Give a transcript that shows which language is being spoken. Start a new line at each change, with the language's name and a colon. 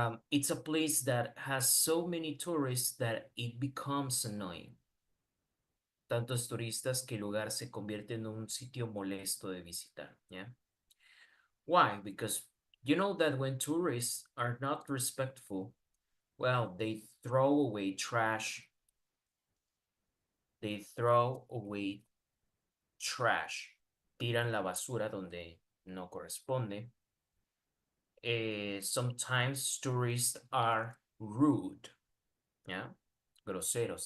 English: It's a place that has so many tourists that it becomes annoying.
Spanish: Tantos turistas que el lugar se convierte en un sitio molesto de visitar.
English: Yeah. Why? Because you know that when tourists are not respectful, well, they throw away trash. They throw away trash.
Spanish: Tiran la basura donde no corresponde.
English: Sometimes tourists are rude. Yeah.
Spanish: Groseros.